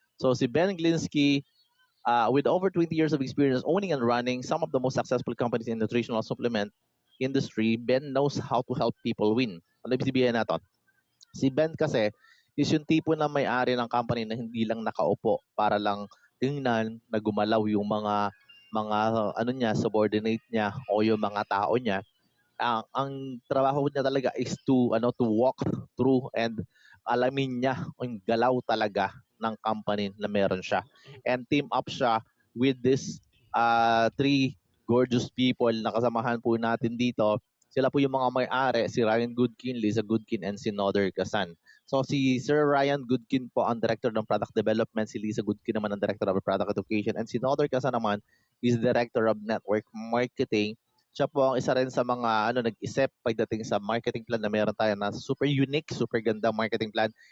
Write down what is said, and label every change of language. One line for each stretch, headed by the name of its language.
English: So si Ben Glinsky, with over 20 years of experience owning and running some of the most successful companies in the nutritional supplement industry, Ben knows how to help people win.
Filipino: Ano ibig sabihin natin? Si Ben kasi is yung tipo na may-ari ng company na hindi lang nakaupo para lang tingnan na gumalaw yung mga niya, subordinate niya o yung mga tao niya. Ang trabaho niya talaga is
English: to walk through
Filipino: and alamin niya yung galaw talaga ng company na meron siya.
English: And team up siya with this three gorgeous people
Filipino: na kasamahan po natin dito. Sila po yung mga may-ari, si Ryan Goodkin, Lisa Goodkin, and si Noder Kasan. So si Sir Ryan Goodkin po ang Director ng Product Development, si Lisa Goodkin naman ang Director of Product Education, and si Noder Kasan naman is Director of Network Marketing. Siya po ang isa rin sa mga nag-isip pagdating sa marketing plan na meron tayo na super unique, super ganda marketing plan.